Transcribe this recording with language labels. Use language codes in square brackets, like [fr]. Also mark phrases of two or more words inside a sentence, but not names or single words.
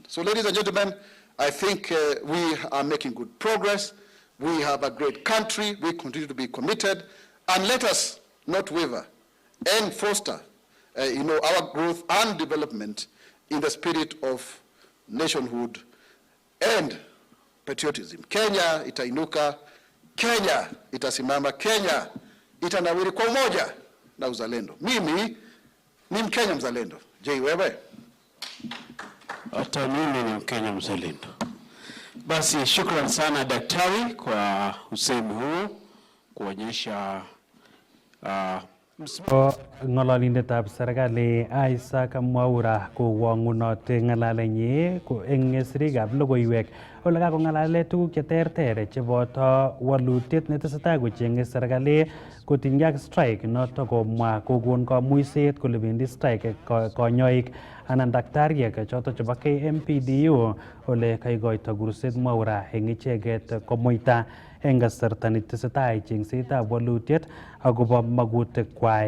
[en] So, ladies and gentlemen, I think we are making good progress. We have a great country. We continue to be committed. And let us not waver and foster our growth and development in the spirit of nationhood and patriotism. [sw] Kenya itainuka, Kenya itasimama, Kenya itanawiri kwa umoja na uzalendo. Mimi ni Mkenya mzalendo. Je, wewe? Hata mimi ni Mkenya mzalendo. Basi shukrani sana daktari kwa usemi huo kuonyesha [kln] ng'ololindetab serikali Isaac Mwaura kowang'unote ng'alalenyi eng sirikab logoiwek ole kakong'alale tuguk cheterter cheboto walutiet netesetai kocheng'e serikali kotinygei ak strike noto komwa kokon kamuiset kole bendi strike konyoik anan daktariek choto chebo KMPDU ole kaikoito kurset Mwaura eng icheket komuita eng kasarta netesetai chengsetab walutiet akobo magutikwai.